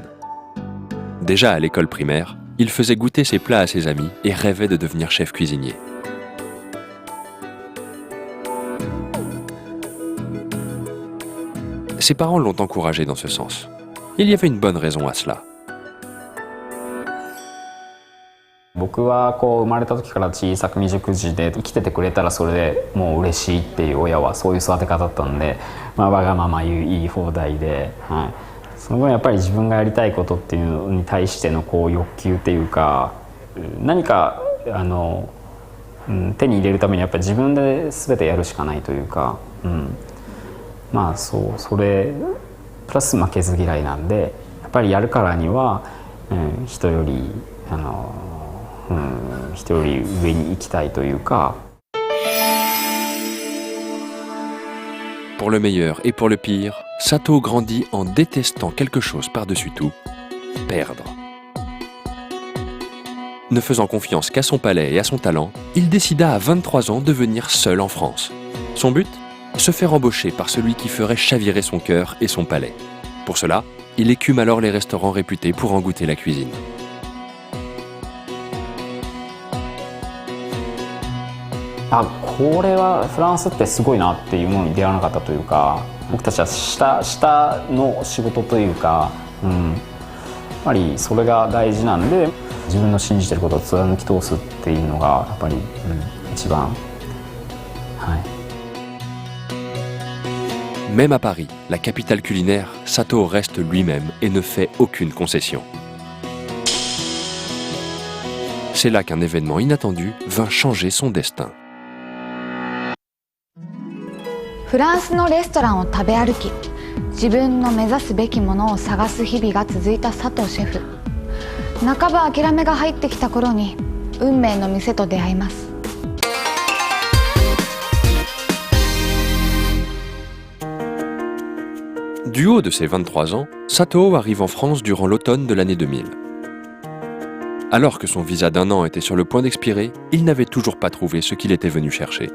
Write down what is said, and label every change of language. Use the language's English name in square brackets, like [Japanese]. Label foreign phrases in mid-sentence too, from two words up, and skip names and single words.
[French] Déjà à l'école primaire, il faisait goûter ses plats à ses amis et rêvait de devenir chef cuisinier. Ses parents l'ont encouragé dans ce sens. Il y avait une bonne raison à cela. [Japanese] 僕はこう生まれた時から小さく未熟児で生きててくれたらそれでもう嬉しいっていう親はそういう育て方だったんで、わがまま言い放題で、はい、その分やっぱり自分がやりたいことっていうのに対してのこう欲求っていうか、何か手に入れるためにやっぱり自分で全てやるしかないというか、まあそれプラス負けず嫌いなんで、やっぱりやるからには、人より人より上に行きたいというか。 [French] Pour le meilleur et pour le pire, Sato grandit en détestant quelque chose par-dessus tout, perdre. Ne faisant confiance qu'à son palais et à son talent, il décida à 23 ans de venir seul en France. Son but ? Se faire embaucher par celui qui ferait chavirer son cœur et son palais. Pour cela, il écume alors les restaurants réputés pour en goûter la cuisine. [Japanese] Ah, これはフランスってすごいなっていうものに出会わなかったというか、僕たちは下の仕事というか、やっぱりそれが大事なんで、自分の信じてることを貫き通すっていうのがやっぱり、一番、はい。 [French] Même à Paris, la capitale culinaire, Sato reste lui-même et ne fait aucune concession. C'est là qu'un événement inattendu vint changer son destin. [Japanese] フランスのレストランを食べ歩き、自分の目指すべきものを探す日々が続いた佐藤シェフ。半ば諦めが入ってきた頃に運命の店と出会います。 [French] Du haut de ses 23 ans, Sato arrive en France durant l'automne de l'année 2000. Alors que son visa d'1 an était sur le point d'expirer, il n'avait toujours pas trouvé ce qu'il était venu chercher.